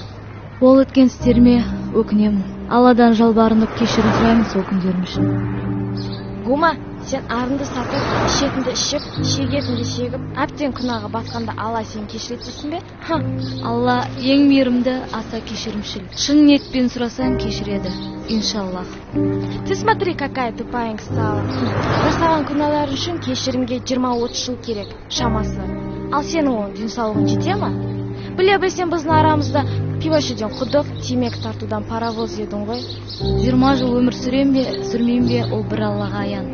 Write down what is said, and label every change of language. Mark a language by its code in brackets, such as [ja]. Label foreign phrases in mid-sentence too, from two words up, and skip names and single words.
[kk] Ол өткен істеріме өкінемін. Алладан жалбарынып кешірім сұраймын сол күндерім үшін. Гума, сен арынды сатып, ішетінді ішіп, шегетінді шегіп, әбден күнәға батқанда Алла сен кешіретсің бе? Алла ең мейірімді, аса кешірімшіл. Шын ниетпен сұрасаң кешіреді, иншаллах. [ru] Ты смотри, какая тупая стала. [kk] Жасаған күнәлар үшін кешірімге 20-30 жыл керек, шамасы. Ал сенің оң денсаулығың жете ма? Біле білсем біздің арамызда пивашеден құдық, темек тартудан паровоз едің ғой. 20 жыл өмір сүрем бе, сүрмейм бе, ол бір Аллаға аян.